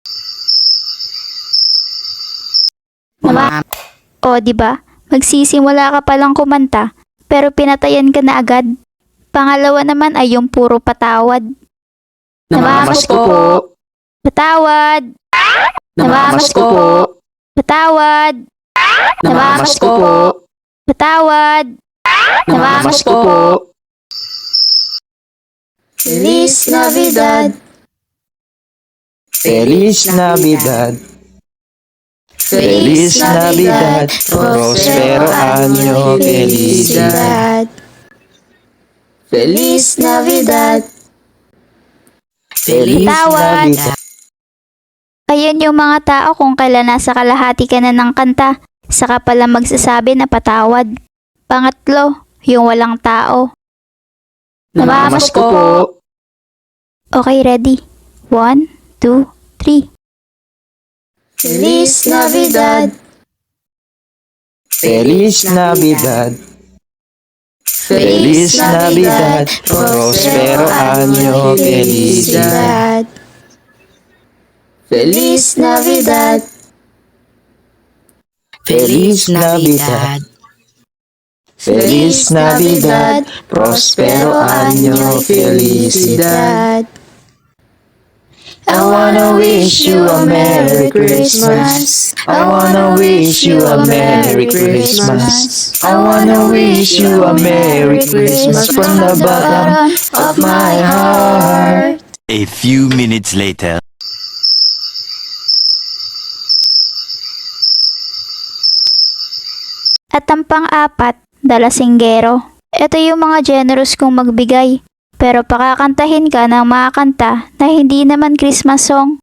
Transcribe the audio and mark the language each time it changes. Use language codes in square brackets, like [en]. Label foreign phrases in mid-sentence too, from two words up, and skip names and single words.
[tl] O diba, magsisimula ka palang kumanta, pero pinatayan ka na agad. Pangalawa naman ay yung puro patawad. Namamas ko po. Patawad. Namamas ko po. Patawad. Namamas ko po. Patawad. Namamas ko po. [es] Feliz Navidad. Feliz Navidad. Feliz Navidad. Prospero año felicidad. Feliz Navidad. Feliz [tl] Patawad. [es] Navidad. [tl] Ayan yung mga tao kung kailan nasa kalahati ka na ng kanta, saka pala magsasabi na patawad. Pangatlo, yung walang tao. Namamas ko po. [en] Okay, ready? 1, 2, 3. [es] Feliz Navidad. Feliz Navidad. Feliz Navidad. Prospero año felicidad. Feliz Navidad. Feliz Navidad. Feliz Navidad. Prospero año felicidad. [en] I wanna wish you a Merry Christmas. I wanna wish you a Merry Christmas. I wanna wish you a Merry Christmas from the bottom of my heart. A few minutes later. [tl] At ang pang-apat, dalasinggero. Ito yung mga generous kong magbigay. Pero pakakantahin ka ng mga kanta na hindi naman [en] Christmas song.